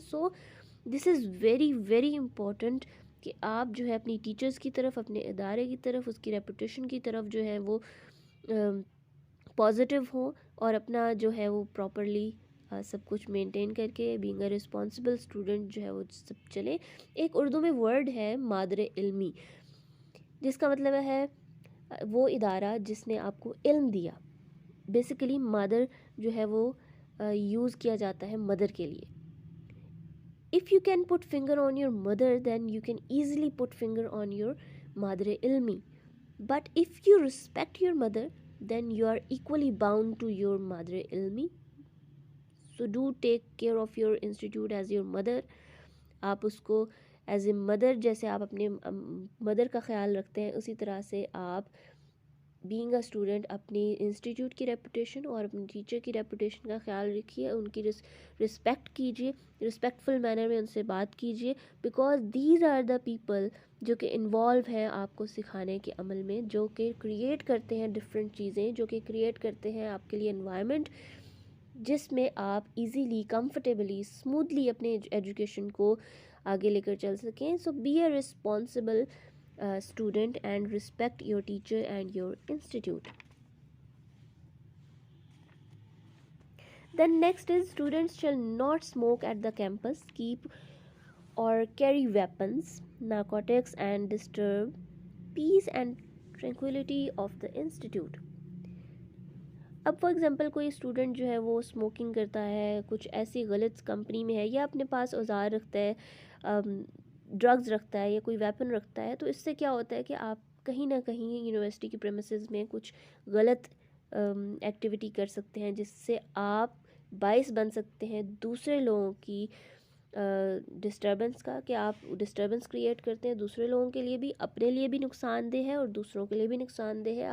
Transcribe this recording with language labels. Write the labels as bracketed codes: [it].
[en] so this is very very important [ur] کہ آپ جو ہے اپنی ٹیچرز کی طرف, اپنے ادارے کی طرف, اس کی ریپوٹیشن کی طرف جو ہے وہ پازیٹیو ہوں, اور اپنا جو ہے وہ پراپرلی سب کچھ مینٹین کر کے [en] being a responsible student [ur] جو ہے وہ سب چلے. ایک اردو میں ورڈ ہے مادر علمی, جس کا مطلب ہے وہ ادارہ جس نے آپ کو علم دیا. بیسیکلی مادر جو ہے وہ یوز کیا جاتا ہے مدر کے لیے. [en] If you can put finger on your mother, then you can easily put finger on your مادر علمی. But if you respect your mother, then you are equally bound to your mother ilmi. So do take care of your institute as your mother. [ur] آپ اس کو [en] as a mother [ur] جیسے آپ اپنے mother کا خیال رکھتے ہیں، اسی طرح سے آپ [en] being a student [ur] اپنی انسٹیٹیوٹ کی ریپوٹیشن اور اپنی ٹیچر کی ریپوٹیشن کا خیال رکھیے، ان کی رسپیکٹ کیجیے، رسپیکٹفل مینر میں ان سے بات کیجیے، [en] because these are the people [ur] جو کہ انوالو ہیں آپ کو سکھانے کے عمل میں، جو کہ کریٹ کرتے ہیں ڈفرینٹ چیزیں، جو کہ کریٹ کرتے ہیں آپ کے لیے انوائرمنٹ جس میں آپ ایزیلی کمفرٹیبلی اسموتھلی اپنے ایجوکیشن کو آگے لے کر چل سکیں. [en] So be a responsible student and respect your teacher and your institute. Then next is students shall not smoke at the campus, keep or carry weapons, narcotics and disturb peace and tranquility of the institute. [ur] اب [en] for example [ur] کوئی student جو ہے وہ smoking کرتا ہے، کچھ ایسی غلط کمپنی میں ہے، یا اپنے پاس اوزار رکھتا ہے، ڈرگز رکھتا ہے یا کوئی ویپن رکھتا ہے، تو اس سے کیا ہوتا ہے کہ آپ کہیں نہ کہیں یونیورسٹی کی پریمیسز میں کچھ غلط ایکٹیویٹی کر سکتے ہیں، جس سے آپ باعث بن سکتے ہیں دوسرے لوگوں کی ڈسٹربنس کا، کہ آپ ڈسٹربنس کریٹ کرتے ہیں دوسرے لوگوں کے لیے بھی، اپنے لیے بھی نقصان دہ ہے اور دوسروں کے لیے بھی نقصان دہ ہے.